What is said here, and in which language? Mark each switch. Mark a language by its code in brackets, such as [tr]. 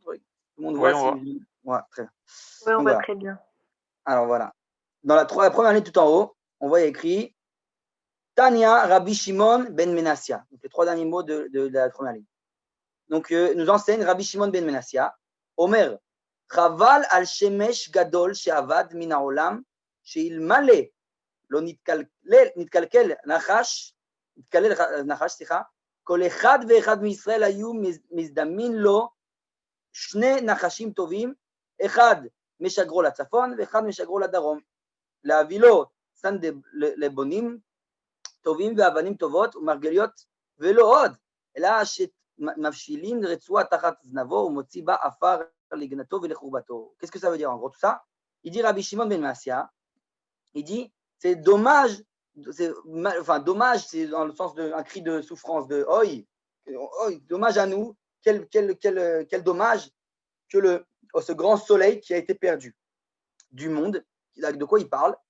[fr] Tout le monde voit? Ouais, très bien. Oui, on voit très bien. Alors voilà. Dans la première ligne tout en haut, on voit écrit Tania Rabbi Shimon ben Menassia. Donc les 3 derniers mots de la première ligne. Donc nous enseigne Rabbi Shimon ben Menassia. [he] Omer, Chaval al Shemesh Gadol she'avad min ha'olam she'ilmale lo nitkalkel nachash, סליחה, כל אחד ואחד מישראל היו מזדמין לו 2 נחשים טובים, אחד משגרו לצפון ואחד משגרו לדרום, להביא לו סן לבונים טובים ואבנים טובות ומרגליות ולא עוד, אלא שמבשילים רצועה תחת זנבו ומוציא בה עפר לגנתו ולחורבתו. [fr] Qu'est-ce que ça veut dire en gros tout ça? Il dit Rabbi Shimon ben Menassia, il dit c'est dommage, dommage, c'est dans le sens d'un cri de souffrance, de oi, dommage à nous, quel dommage que ce grand soleil qui a été perdu du monde. De quoi il parle?